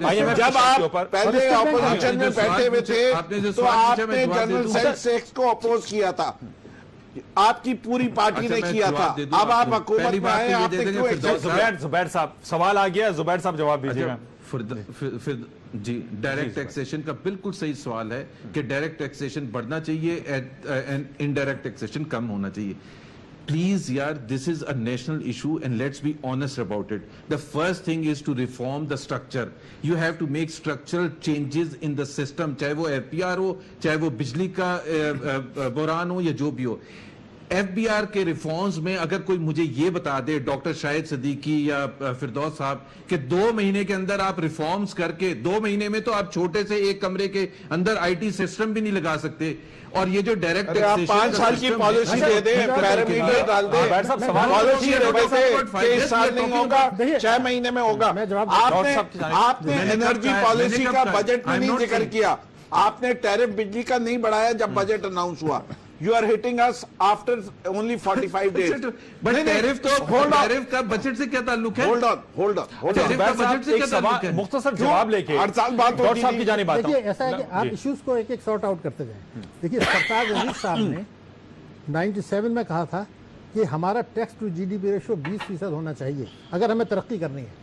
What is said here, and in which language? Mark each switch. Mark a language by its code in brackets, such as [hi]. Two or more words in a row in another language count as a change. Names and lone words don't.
[ur] جب آپ پہلے اپوزیشن میں بیٹھے ہوئے تھے تو آپ نے [en] general sales tax [ur] کو اپوز کیا تھا، آپ کی پوری پارٹی نے کیا تھا، اب آپ حکومت میں آئے، آپ نے کیوں زبیر صاحب سوال آ گیا، زبیر صاحب جواب دیجیے گا۔ جی [en] direct taxation [ur] کا بالکل صحیح سوال ہے کہ [en] direct taxation [ur] بڑھنا چاہیے، [en] indirect taxation [ur] کم ہونا چاہیے۔ [en] Please, yaar, this is a national issue and let's be honest about it. The first thing is to reform the structure. You have to make structural changes in the system, [ur] چاہے وہ FBR ہو، چاہے وہ بجلی کا بحران ہو یا جو بھی ہو. FBR کے ریفارمز میں اگر کوئی مجھے یہ بتا دے ڈاکٹر شاہد صدیقی یا فردوس صاحب کہ 2 مہینے کے اندر آپ ریفارمز کر کے 2 مہینے میں تو آپ چھوٹے سے ایک کمرے کے اندر [en] IT system [ur] بھی نہیں لگا سکتے. اور یہ جو ڈائریکٹ آپ 5 سال کی پالیسی دے دیں, پیرامیٹر ڈال دیں, پالیسی دے کہ اس سال نہیں ہوگا 6 مہینے میں ہوگا. آپ نے [en] energy policy [ur] کا بجٹ میں نہیں ذکر کیا, آپ نے ٹیرف بجلی کا نہیں بڑھایا جب بجٹ اناؤنس ہوا. [en] You are hitting us after only 45 days. [ur] But ٹیرف تو ٹیرف کا بجٹ سے کیا تعلق ہے؟ [en] Hold on. [ur] مختصر جواب لے کے ہر سال بات ڈاکٹر صاحب کی جانب آتا ہوں. دیکھیے ایسا ہے کہ آپ ایشوز کو ایک ایک [en] sort out [ur] کرتے جائیں. دیکھیے سرفراز عزیز صاحب نے 97 میں کہا تھا کہ ہمارا [en] tax to GDP ratio [ur] 20% ہونا چاہیے اگر ہمیں ترقی کرنی ہے.